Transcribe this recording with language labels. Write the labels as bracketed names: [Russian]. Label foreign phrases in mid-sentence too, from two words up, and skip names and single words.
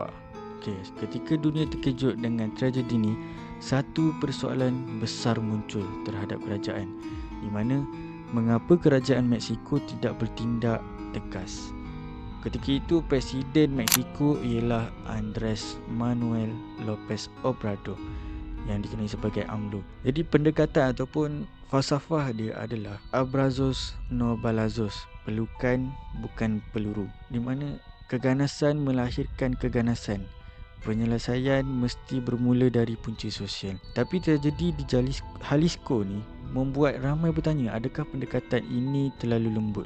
[Malay] Ketika dunia terkejut dengan tragedi ini, satu persoalan besar muncul terhadap kerajaan, di mana mengapa kerajaan Mexico tidak bertindak tegas. Ketika itu Presiden Mexico ialah Andres Manuel Lopez Obrador yang dikenali sebagai AMLO. Jadi pendekatan ataupun falsafah dia adalah [Spanish] abrazos no balazos, [Malay] pelukan bukan peluru, di mana keganasan melahirkan keganasan. Penyelesaian mesti bermula dari punca sosial. Tapi tragedi di Jalisco ni membuat ramai bertanya, adakah pendekatan ini terlalu lembut?